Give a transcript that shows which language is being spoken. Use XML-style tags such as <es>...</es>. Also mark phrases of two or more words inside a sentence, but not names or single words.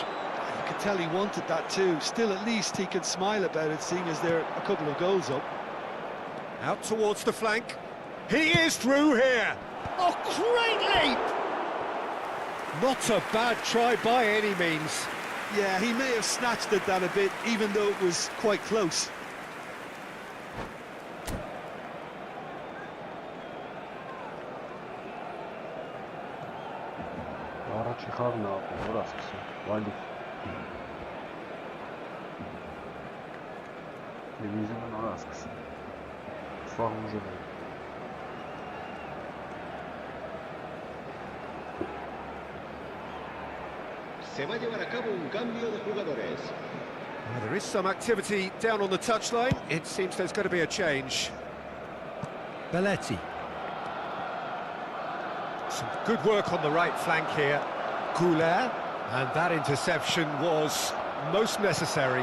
<en>You could tell he wanted that too. Still, at least he could smile about it, seeing as they're a couple of goals up. Out towards the flank. He is through here. Oh, great leap! Not a bad try by any means. Yeah, he may have snatched at that a bit, even though it was quite close.</en> <hy>Առաջ խաղն որ ասկսի, վալի։ Դիվիզիոնն որ ասկսի։ Սաղ ուժը։</hy> <es>Se va a llevar a cabo un cambio de jugadores.</es> <en>Well, there is some activity down on the touchline. It seems there's going to be a change. Belletti. Some good work on the right flank here. Goulet. And that interception was most necessary.</en>